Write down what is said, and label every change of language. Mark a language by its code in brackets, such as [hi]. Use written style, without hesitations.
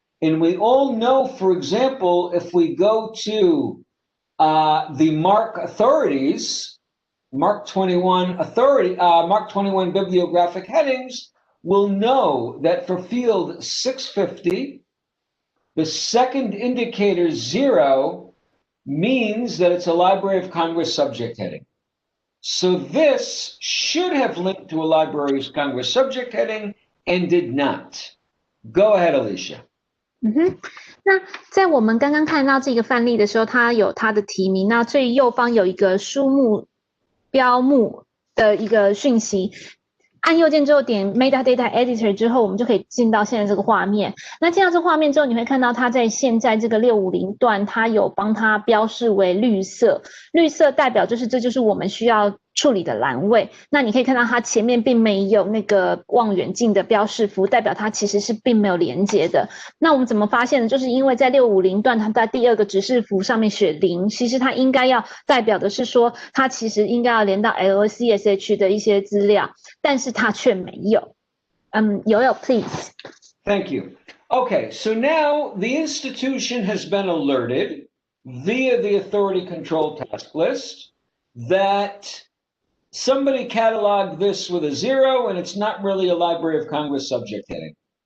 [en] And we all know, for example, if we go to the MARC authorities, MARC 21 bibliographic headings, we'll know that for field 650, the second indicator 0 means that it's a Library of Congress subject heading. So this should have linked to a Library of Congress subject heading and did not. Go ahead, Alicia. [zh] 那在我们刚刚看到这个范例的时候，它有它的题名，那最右方有一个书目标目的一个讯息。按右键之后点 Metadata Editor 之后，我们就可以进到现在这个画面。那进到这个画面之后，你会看到它在现在这个650段，它有帮它标示为绿色，绿色代表就是这就是我们需要处理的栏位。那你可以看到它前面并没有那个望远镜的标示符，代表它其实是并没有连接的。那我们怎么发现呢？就是因为在650段，它在第二个指示符上面写0，其实它应该要代表的是说，它其实应该要连到 LCSH 的一些资料，但是它却没有。 [en] Yoel, please. Thank you. Okay, so now the institution has been alerted via the authority control task list that somebody cataloged this with a 0 and it's not really a Library of Congress subject heading.